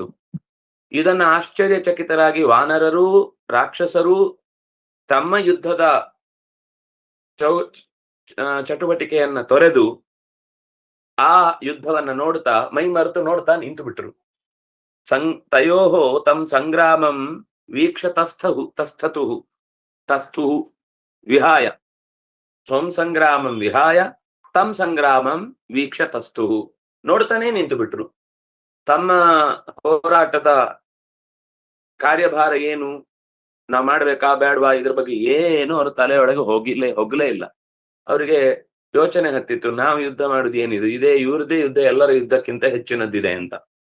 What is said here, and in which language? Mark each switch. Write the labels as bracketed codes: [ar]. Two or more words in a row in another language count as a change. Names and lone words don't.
[kn] ಇದನ್ನ ಆಶ್ಚರ್ಯಚಕಿತರಾಗಿ ವಾನರರು ರಾಕ್ಷಸರು ತಮ್ಮ ಯುದ್ಧದ ಚಟುವಟಿಕೆಯನ್ನ ತೊರೆದು ಆ ಯುದ್ಧವನ್ನ ನೋಡ್ತಾ ಮೈ ಮರೆತು ನೋಡ್ತಾ ನಿಂತು ಬಿಟ್ರು. [sa] ತಯೋಃ ತಂ ಸಂಗ್ರಾಮಂ ವೀಕ್ಷ ತಸ್ಥುಃ ವಿಹಾಯ ಸ್ವಂ ಸಂಗ್ರಾಮಂ ವಿಹಾಯ ತಂ ಸಂಗ್ರಾಮಂ ವೀಕ್ಷ ತಸ್ಥುಃ. [kn] ನೋಡ್ತಾನೆ ನಿಂತು ಬಿಟ್ರು. ತಮ್ಮ ಹೋರಾಟದ ಕಾರ್ಯಭಾರ ಏನು ನಾವ್ ಮಾಡ್ಬೇಕಾ ಬೇಡವಾ ಇದ್ರ ಬಗ್ಗೆ ಏನು ಅವ್ರ ತಲೆಯೊಳಗೆ ಹೋಗ್ಲೇ ಇಲ್ಲ. ಅವರಿಗೆ ಯೋಚನೆ ಹತ್ತಿತ್ತು, ನಾವು ಯುದ್ಧ ಮಾಡುದು ಏನಿದು, ಇದೇ ಇವ್ರದೇ ಯುದ್ಧ ಎಲ್ಲರ ಯುದ್ಧಕ್ಕಿಂತ ಹೆಚ್ಚಿನದ್ದಿದೆ ಅಂತ.